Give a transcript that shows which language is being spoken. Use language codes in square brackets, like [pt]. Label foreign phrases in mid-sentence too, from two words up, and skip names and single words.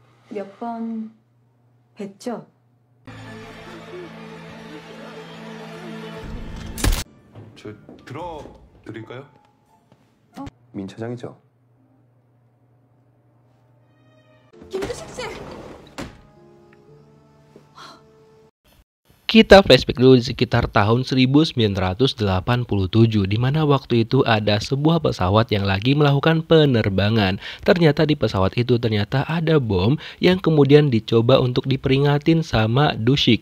[ko] 몇 번 뵀죠? 저 들어드릴까요? 민 차장이죠? 김두식 씨! [id] Kita flashback dulu di sekitar tahun 1987, di mana waktu itu ada sebuah pesawat yang lagi melakukan penerbangan. Ternyata di pesawat itu ternyata ada bom yang kemudian dicoba untuk diperingatin sama Dushik.